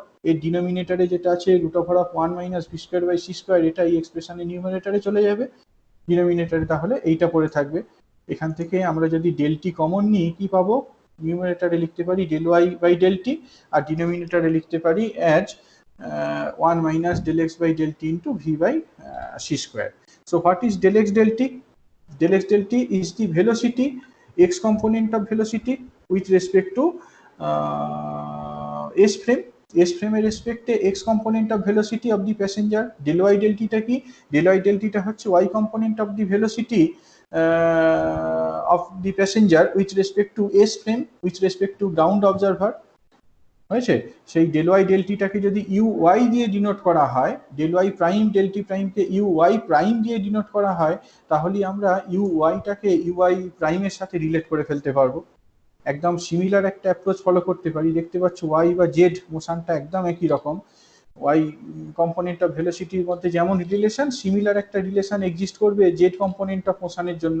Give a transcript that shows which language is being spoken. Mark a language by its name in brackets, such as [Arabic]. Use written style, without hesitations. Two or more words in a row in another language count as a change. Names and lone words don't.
[Bangla] এর ডিনোমিনেটরে যেটা আছে [English] root over of 1 minus v square by c square, [Bangla] এটা এই এক্সপ্রেশনের নিউমারেটরে চলে যাবে, ডিনোমিনেটরে তাহলে এইটা পড়ে থাকবে। এখান থেকে আমরা যদি [English] del t [Bangla] কমন নিই কি পাবো, নিউমারেটরে লিখতে পারি [English] del y by del t, [Bangla] আর ডিনোমিনেটরে লিখতে পারি [English] as 1 minus del x by del t into v by c square. So what is del x del t? Del x del t is the velocity, x component of velocity with respect to s frame. S frame এর রেসপেক্টে x component of velocity of the passenger. del y del t [Bangla] টা কি? [English] del y del t [Bangla] টা হচ্ছে [English] y component of the velocity of the passenger with respect to s frame with respect to ground observer. [Bangla] হয়েছে, সেই [English] del y del t [Bangla] যদি [English] u y [Bangla] দিয়ে ডিনোট করা হয়, [English] del y prime del t prime u y prime [Bangla] দিয়ে ডিনোট করা হয়, তাহলে আমরা [English] u y u y prime [Bangla] সাথে রিলেট করে ফেলতে পারবো। একদম সিমিলার একটা [English] approach follow [Bangla] করতে পারি। দেখতে পাচ্ছ ওয়াই বা জেড মোশনটা একদম একই রকম, [English] y component of velocity [Bangla] মধ্যে যেমন রিলেশন, সিমিলার একটা [English] relation exist [Bangla] করবে [English] z component of motion [Bangla] জন্য।